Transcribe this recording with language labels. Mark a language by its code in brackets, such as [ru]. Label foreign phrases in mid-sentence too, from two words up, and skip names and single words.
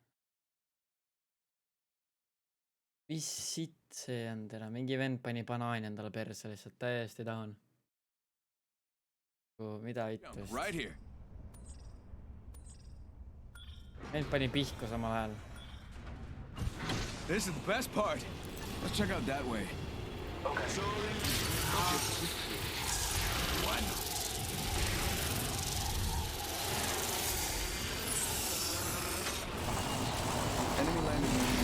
[et] Mis sitt see on täna? Mingi vend pani banaani endale perse lihtsalt täiesti tahan. Mida vittu just? Vend pani pihku samal ajal. [en] This is the best part. Let's check out that way. Okay. One. Enemy landing in.